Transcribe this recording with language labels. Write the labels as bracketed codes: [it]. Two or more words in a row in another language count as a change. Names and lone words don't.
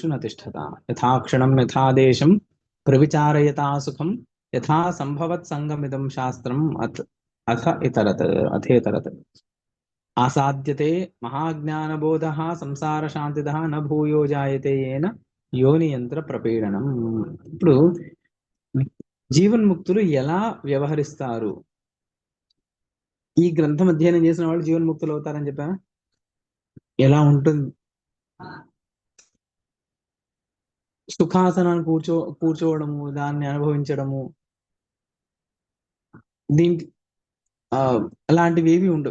[sa] न तिष्ठता यथा क्षणं यथा देशं प्रविचारयता सुखं यथा संभवत् संगमिदं शास्त्रम् अथ अथेतरत् आसाद्यते महाज्ञानबोधः संसार शान्तिदः न भूयो जायते येन యోనియంత్ర ప్రపీడనం. [te] ఇప్పుడు జీవన్ముక్తులు ఎలా వ్యవహరిస్తారు? ఈ గ్రంథం అధ్యయనం చేసిన వాళ్ళు జీవన్ముక్తులు అవుతారని చెప్పా. ఎలా ఉంటుంది? సుఖాసనాన్ని కూర్చోవడము, దాన్ని అనుభవించడము, దీనికి అలాంటివి ఏవి ఉండవు.